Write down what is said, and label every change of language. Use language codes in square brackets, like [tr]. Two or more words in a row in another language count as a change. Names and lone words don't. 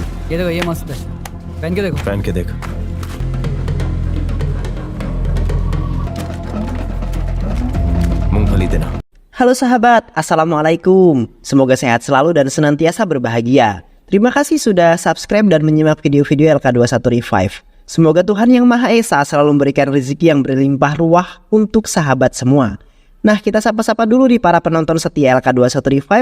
[hi] ये देखो ये मस्त है, पहन के देखो। पहन के देख। मूंगफली देना। [id] Halo sahabat, Assalamualaikum. Semoga sehat selalu dan senantiasa berbahagia. Terima kasih sudah subscribe dan menyimak video-video LK21 Revive. Semoga Tuhan Yang Maha Esa selalu memberikan rezeki yang berlimpah ruah untuk sahabat semua. Nah, kita sapa-sapa dulu nih para penonton setia LK21 Revive.